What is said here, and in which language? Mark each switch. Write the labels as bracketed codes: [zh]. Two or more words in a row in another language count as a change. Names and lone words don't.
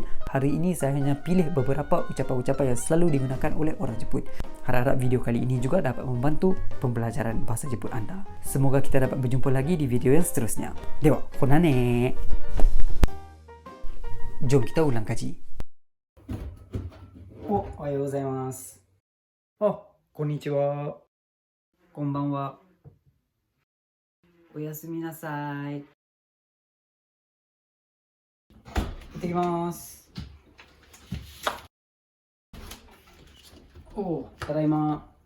[ms] Hari ini saya hanya pilih beberapa ucapan-ucapan yang selalu digunakan oleh orang Jepun. Harap-harap video kali ini juga dapat membantu pembelajaran bahasa Jepun anda. Semoga kita dapat berjumpa lagi di video yang seterusnya. [ja] では、またね. [ms] Jom kita ulang kaji. [ja] おはようございます。こんにちは. Konbanwa. おやすみなさい。行ってきます。ただいま。